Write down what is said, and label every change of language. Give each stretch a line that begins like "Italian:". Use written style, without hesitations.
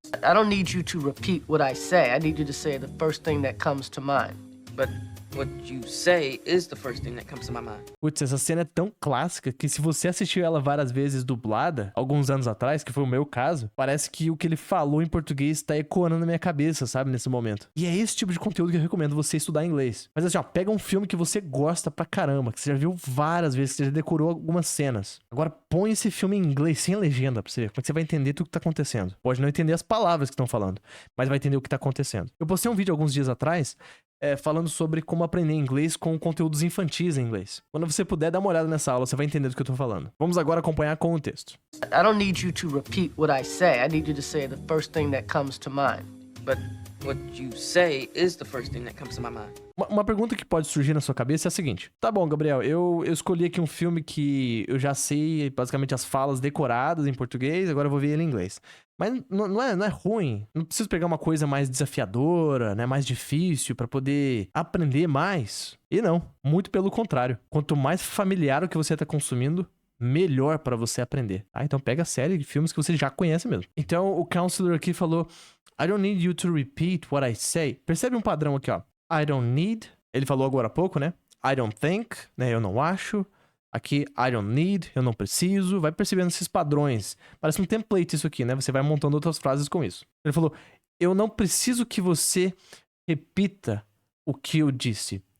English: I don't need you to repeat what I say. I need you to say the first thing that comes to mind. But what you say is the first thing that comes to my mind.
Portuguese: Putz, essa cena é tão clássica que se você assistiu ela várias vezes dublada, alguns anos atrás, que foi o meu caso, parece que o que ele falou em português tá ecoando na minha cabeça, sabe, nesse momento. E é esse tipo de conteúdo que eu recomendo você estudar em inglês. Mas assim, pega um filme que você gosta pra caramba, que você já viu várias vezes, que você já decorou algumas cenas. Agora põe esse filme em inglês, sem legenda, pra você ver como é que você vai entender tudo que tá acontecendo. Pode não entender as palavras que estão falando, mas vai entender o que tá acontecendo. Eu postei um vídeo alguns dias atrás, falando sobre como aprender inglês com conteúdos infantis em inglês. Quando você puder, dá uma olhada nessa aula, você vai entender do que eu tô falando. Vamos agora acompanhar com o texto.
English: I don't need you to repeat what I say. I need you to say the first thing that comes to mind. But what you say is the first thing that comes to my mind.
Portuguese: Uma pergunta que pode surgir na sua cabeça é a seguinte. Tá bom, Gabriel, eu escolhi aqui um filme que eu já sei basicamente as falas decoradas em português, agora eu vou ver ele em inglês. Mas não é ruim. Não preciso pegar uma coisa mais desafiadora, né, mais difícil pra poder aprender mais. E não, muito pelo contrário. Quanto mais familiar o que você tá consumindo, melhor pra você aprender. Então pega a série de filmes que você já conhece mesmo. Então o counselor aqui falou,
English: I don't need you to repeat what I say.
Portuguese: Percebe um padrão aqui, ó.
English: I don't need,
Portuguese: ele falou agora há pouco, né?
English: I don't think,
Portuguese: né? Eu não acho. Aqui,
English: I don't need,
Portuguese: eu não preciso. Vai percebendo esses padrões. Parece um template isso aqui, né? Você vai montando outras frases com isso. Ele falou, eu não preciso que você repita o que eu disse.